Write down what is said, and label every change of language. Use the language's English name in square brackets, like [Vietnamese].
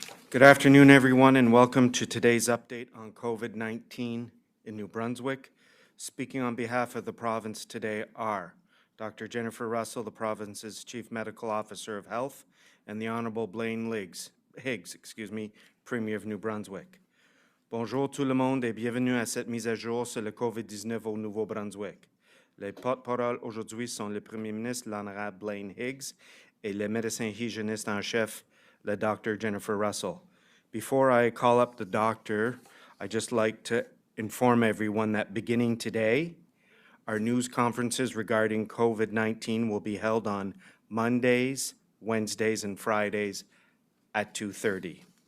[English] Good afternoon, everyone, and welcome to today's update on COVID-19 in New Brunswick. Speaking on behalf of the province today are Dr. Jennifer Russell, the province's Chief Medical Officer of Health, and the Honorable Blaine Higgs, Premier of New Brunswick. [French] Bonjour tout le monde et bienvenue à cette mise à jour sur le COVID-19 au Nouveau-Brunswick. Les porte-parole aujourd'hui sont le Premier ministre, l'Honorable Blaine Higgs, et le médecin hygiéniste en chef, [English] the Dr. [French] Jennifer Russell. [English] Before I call up the doctor, I'd just like to inform everyone that beginning today, our news conferences regarding COVID-19 will be held on Mondays, Wednesdays, and Fridays at 2:30.